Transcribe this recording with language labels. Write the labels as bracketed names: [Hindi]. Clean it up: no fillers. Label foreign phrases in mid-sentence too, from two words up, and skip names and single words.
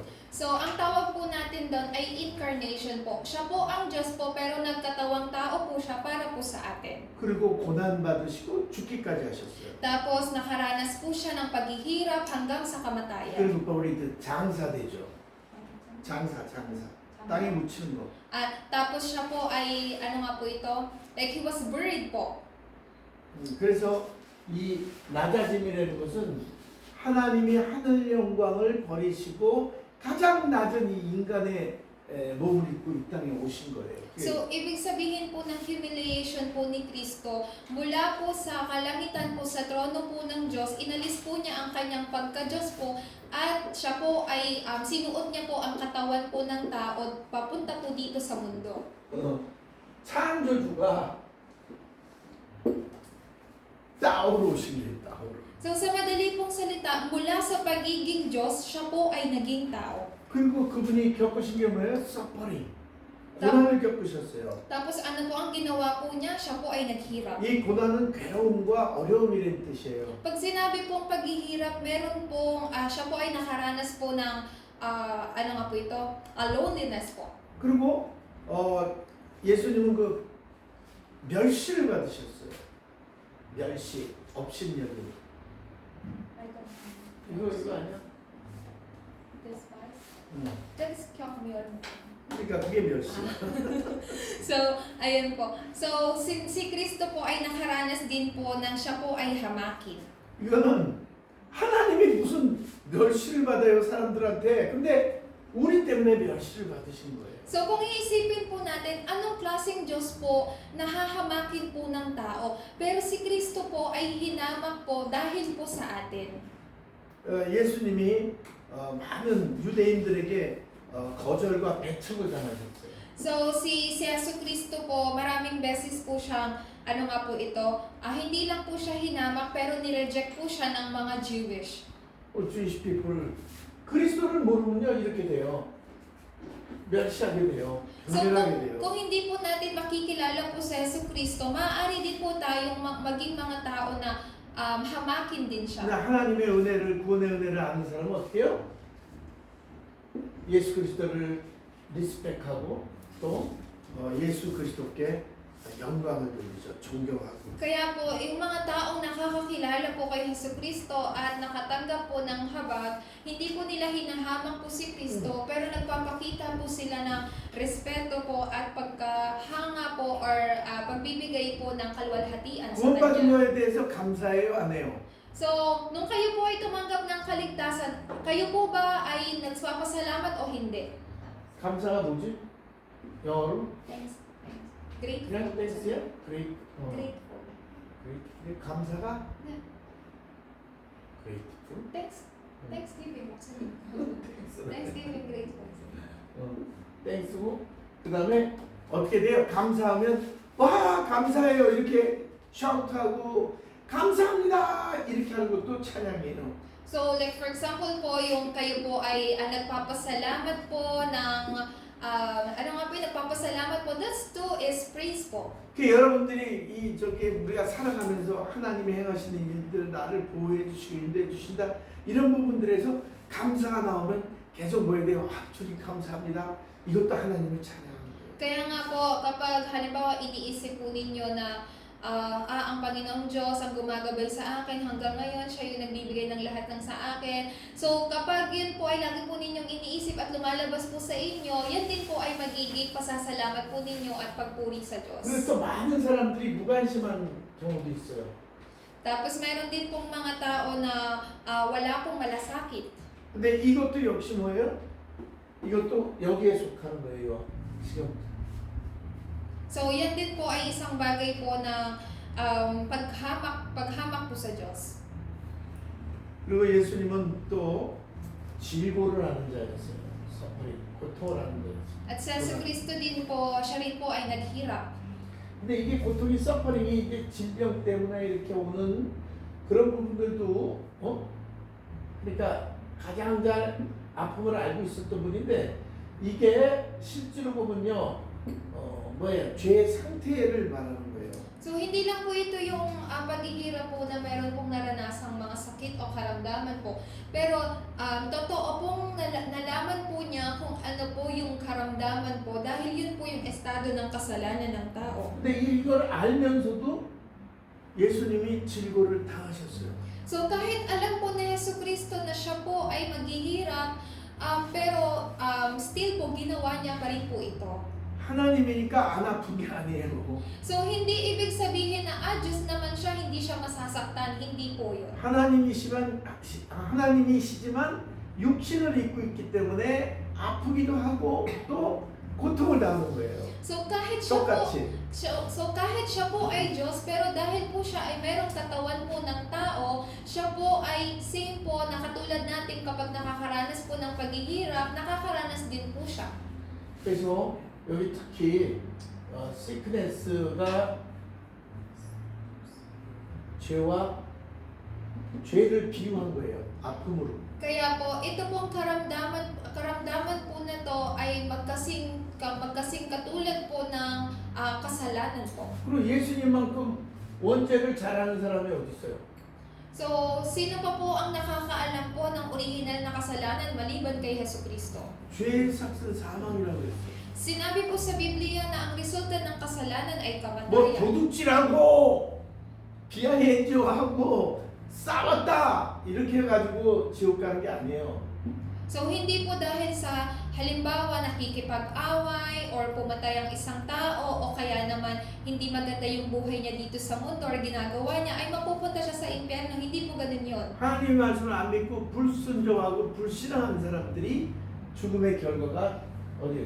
[Filipino] So, ang tawag po natin doon ay incarnation po. Siya po ang Diyos po, pero nagkatawang tao po siya para po sa atin. [Korean] 그리고 고난 받으시고 죽기까지 하셨어요. [Filipino] Tapos, nakaranas po siya ng paghihirap hanggang sa kamatayan. [Korean] 그리고 또 우리 장사되죠. 장사. 땅에 묻히는 거. [Filipino] At tapos siya po ay, ano nga po ito? [English] Like he was buried po. [Korean] 그래서 이 낮아짐이라는 것은 하나님이 하늘 영광을 버리시고 가장 낮은 이 인간의 몸을 입고 이 땅에 오신 거예요. [Filipino] So, ibig sabihin po ng humiliation po ni Kristo, mula po sa kalangitan po sa trono po ng Diyos, inalis po niya ang kanyang pagka-Diyos po, at siya po ay, sinuot niya po ang katawan po ng tao, papunta po dito sa mundo. [Korean] 창조주가 따오로 오신 거예요. 따오로. [Filipino] So, sa madali pong salita, mula sa pagiging Diyos, siya po ay naging tao. [Korean] 그리고 그분이 겪으신 게 뭐예요? suffering. 고난을 겪으셨어요. [Filipino] Tapos ano po ang ginawa po niya? Siya po ay naghirap. [Korean] 이 고난은 괴로움과 어려움이라는 뜻이에요. [Filipino] Pag sinabi pong paghihirap, meron pong, siya po ay nakaranas po ng, ano nga po ito? Loneliness po. [Korean] 그리고 예수님은 그 멸시를 받으셨어요. 멸시, 업신여기. 이거 아니야? 그러니까 그게 멸시야. [Filipino] So, ayun po. So, si Kristo po ay nakaranas din po ng siya po ay hamakin. [Korean] 이거는 하나님이 무슨 멸시를 받아요 사람들한테. 근데 우리 때문에 멸시를 받으신 거예요. [Filipino] So, kung iisipin po natin, anong klaseng Diyos po nahahamakin po ng tao? Pero si Kristo po ay hinamak po dahil po sa atin. [Korean] 예수님이 많은 유대인들에게 거절과 배척을 당하셨어요. [Filipino] So, si Yesu Cristo po, maraming beses po siyang, ano nga po ito, hindi lang po siya hinamak, pero nireject po siya ng mga Jewish. [English] Jewish people. [Korean] 그리스도를 모르면요 이렇게 돼요. 멸시하게 돼요. [Filipino] So, [Korean] 분열하게 돼요. [Filipino] kung hindi po natin makikilala po sa Yesu Cristo, maaari din po tayong maging mga tao na hamakin din [Korean] 근데 [Filipino] siya. [Korean] 하나님의 은혜를 구원의 은혜를 아는 사람은 어떻게 해요? 예수 그리스도를 리스펙하고 또 예수 그리스도께 영광을 돌리죠. 존경하고. [Filipino] Kaya po, yung mga taong nakakakilala po kay Yesu Cristo at nakatanggap po ng habag, hindi po nila hinahamang po si Cristo, pero nagpapakita po sila ng respeto po at pagkahanga po or pagbibigay po ng kalwalhatian sa [Korean] 구원받은 [Filipino] Kanya. [Korean] 거에 대해서 감사해요, 안 해요? [Filipino] So, nung kayo po ay tumanggap ng kaligtasan, kayo po ba ay nagpapasalamat o hindi? [Korean] 감사가 뭐지? 영어로? [English] Thanks. Grateful. [Korean] 그냥 땡스야? [English] Great. Grateful. Great. [Korean] 근데 감사가? 네. [English] Grateful. Thanks. Thanksgiving. Thanksgiving, grateful. [Korean] 땡스고 그 다음에 어떻게 돼요? 감사하면 와 감사해요 이렇게 샤우트하고 감사합니다 이렇게 하는 것도 찬양이에요. [Filipino] So, [English] like for example [Filipino] po, yung kayo po ay nagpapasalamat po ng, ano nga po yung nagpapasalamat po, [English] that's too is praise po. [Korean] 그 여러분들이 이 저기 우리가 살아가면서 하나님이 행하시는 일들 나를 보호해 주시고 인도해 주신다 이런 부분들에서 감사가 나오면 계속 뭐 해야 돼요? 주님 감사합니다. 이것도 하나님을 찬양하는 거예요. [Filipino] Kaya nga po, kapag halimbawa iniisip po ninyo na ang Panginoong Diyos ang gumagabay sa akin hanggang ngayon, siya yung nagbibigay ng lahat ng sa akin. So kapag yun po ay lagi po ninyong iniisip at lumalabas po sa inyo, yan din po ay magiging pasasalamat po ninyo at pagpuri sa Diyos. [Korean] 그래서 또 많은 사람들이 무관심한 경우도 있어요. [Filipino] Tapos meron din pong mga tao na wala pong malasakit. [Korean] 근데 이것도 역시 뭐예요? 이것도 여기에 속하는 거예요. 지금 [Filipino] So yan din po ay isang bagay po na paghamak po sa Diyos. [Korean] 그리고 예수님은 또 질고를 하는 자였어요. 서퍼링, 고통을 하는 자였어요. [Filipino] At sa Yesu Cristo din po, siya rin po ay naghirap. [Korean] 근데 이게 고통이 서퍼링이 이게 질병 때문에 이렇게 오는 그런 부분들도 그러니까 가장 잘 아픔을 알고 있었던 분인데 이게 실제로 보면요 뭐예요? 죄의 상태를 말하는 거예요. [Filipino] So hindi lang po ito yung paghihirap po na meron pong naranasang mga sakit o karamdaman po. Pero totoo pong nalaman po niya kung ano po yung karamdaman po dahil yun po yung estado ng kasalanan ng tao. [Korean] 근데 이걸 알면서도 예수님이 질고를 당하셨어요. [Filipino] So kahit alam po na Yesu Cristo na siya po ay maghihirap, pero still po ginawa niya pa rin po ito. [Korean] 하나님이니까 안 아픈 게 아니에요. [Filipino] So hindi ibig sabihin na Diyos naman siya, hindi siya masasaktan, hindi po yun. [Korean] 하나님이시지만 육신을 입고 있기 때문에 아프기도 하고 또 고통을 당하는 거예요. [Filipino] So kahit siya po, [Korean] 똑같이. [Filipino] so kahit siya po ay Diyos, pero dahil po siya ay merong katawan po ng tao, siya po ay same po na katulad natin kapag nakakaranas po ng paghihirap, nakakaranas din po siya. [Korean] 그래서 여기 특히 시크네스가 죄를 비유한 거예요. 아픔으로. [Filipino] Kaya po, ito pong karamdaman po na to ay magkasing katulad po ng kasalanan po. [Korean] 그리고 예수님만큼 원죄를 잘하는 사람이 어디 있어요? [Filipino] So, sino pa po ang nakakaalam po ng original na kasalanan maliban kay Yesu Cristo? [Korean] 죄의 삭은 사망이라고 했어요. [Filipino] Sinabi po sa Biblia na ang resulta ng kasalanan ay [Korean] 뭐 [Filipino] kamatayan. [Korean] 도둑질하고 비하인드하고 싸웠다 이렇게 해가지고 지옥 가는 게 아니에요. [Filipino] So, hindi po dahil sa halimbawa nakikipag-away or pumatay ang isang tao o kaya naman hindi maganda yung buhay niya dito sa mundo or ginagawa niya ay mapupunta siya sa impyerno. Hindi po ganun yun. [Korean] 하나님 말씀을 안 믿고 불순종하고 불신앙한 사람들이 죽음의 결과가 어디요?